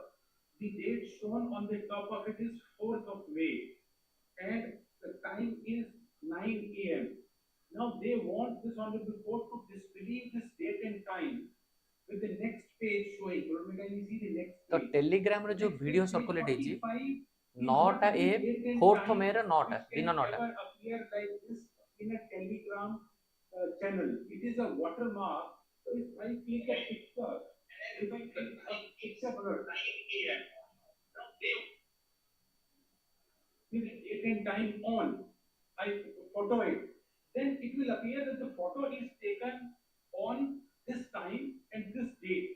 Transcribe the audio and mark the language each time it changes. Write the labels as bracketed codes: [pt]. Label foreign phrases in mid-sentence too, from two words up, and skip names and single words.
[en] The date shown on the top of it is 4th of May, and the time is 9 a.m. Now they want this honorable court to disbelieve this date and time with the next page showing. Can you see the next [or] ତ [en] page? [or] ଟେଲିଗ୍ରାମରେ [en] The [or] ଯୋଉ [en] next [or] ଭିଡିଓ [en] page, page [or] ସର୍କୁଲେଟ ହେଇଛି [en] 45, is what [or] 9ଟା [en] the [or] ଏ [en] date and 4th time [or] ମେର 9ଟା [en] which [or] ଦିନ [en] can [or] 9ଟା। [en] ever appear like this in a telegram channel. It is a watermark. So if I click a picture, if I click a picture, with date and time on, I photo it, then it will appear that the photo is taken on this time and this date.